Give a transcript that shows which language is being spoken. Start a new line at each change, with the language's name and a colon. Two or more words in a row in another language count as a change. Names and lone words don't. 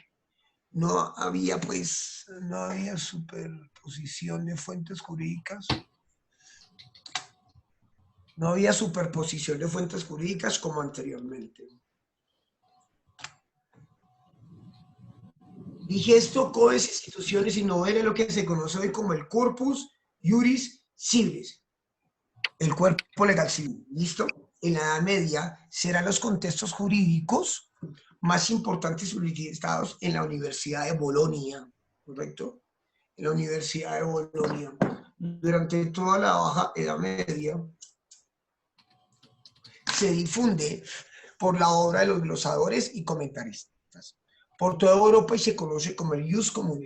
Spanish: No había superposición de fuentes jurídicas. No había superposición de fuentes jurídicas como anteriormente. Digesto, codes, instituciones y novelas, lo que se conoce hoy como el
Latin: corpus juris civilis,
Spanish: el cuerpo legal civil. ¿Listo? En la Edad Media serán los contextos jurídicos más importantes solicitados en la Universidad de Bolonia, ¿correcto? En la Universidad de Bolonia. Durante toda la Baja Edad Media se difunde por la obra de los glosadores y comentaristas por toda Europa y se conoce como el
Latin: Ius Comune.